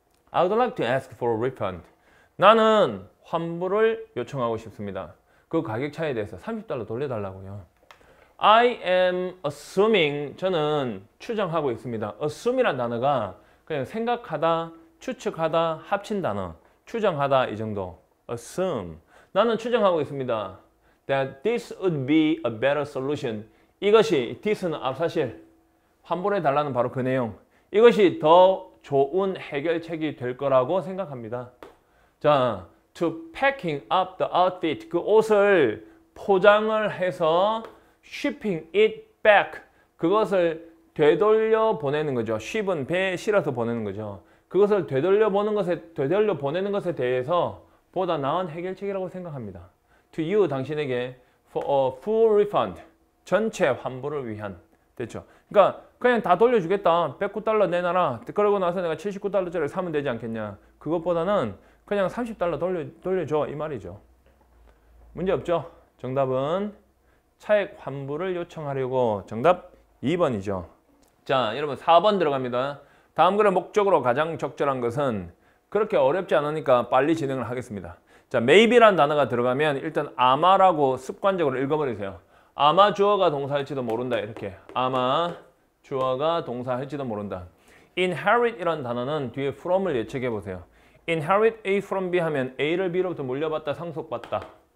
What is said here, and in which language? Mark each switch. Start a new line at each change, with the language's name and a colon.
English: I would like to ask for a refund.
Korean: 나는 환불을 요청하고 싶습니다. 그 가격 차이에 대해서 $30 돌려달라고요.
English: I am assuming.
Korean: 저는 추정하고 있습니다. assume이란 단어가 그냥 생각하다, 추측하다, 합친 단어. 추정하다 이 정도. assume. 나는 추정하고 있습니다.
English: That this would be a better solution.
Korean: 이것이 this는 앞사실. 환불해 달라는 바로 그 내용. 이것이 더 좋은 해결책이 될 거라고 생각합니다.
English: 자, to packing up the outfit.
Korean: 그 옷을 포장을 해서
English: shipping it back.
Korean: 그것을 되돌려 보내는 거죠. ship은 배에 실어서 보내는 거죠. 그것을 되돌려 보내는 것에 대해서 보다 나은 해결책이라고 생각합니다.
English: To you,
Korean: 당신에게
English: for a full refund.
Korean: 전체 환불을 위한. 됐죠? 그러니까 그냥 다 돌려주겠다. $109 내놔라. 그러고 나서 내가 $79짜리 사면 되지 않겠냐. 그것보다는 그냥 $30 돌려줘. 이 말이죠. 문제 없죠? 정답은 차액 환불을 요청하려고. 정답 2번이죠. 자, 여러분 4번 들어갑니다. 다음 글의 목적으로 가장 적절한 것은 그렇게 어렵지 않으니까 빨리 진행을 하겠습니다. 자, maybe란 단어가 들어가면 일단 아마라고 습관적으로 읽어버리세요. 아마 주어가 동사할지도 모른다. 이렇게. 아마 주어가 동사할지도 모른다. inherit 이란 단어는 뒤에 from을 예측해 보세요. inherit A from B 하면 A를 B로부터 물려받다, 상속받다.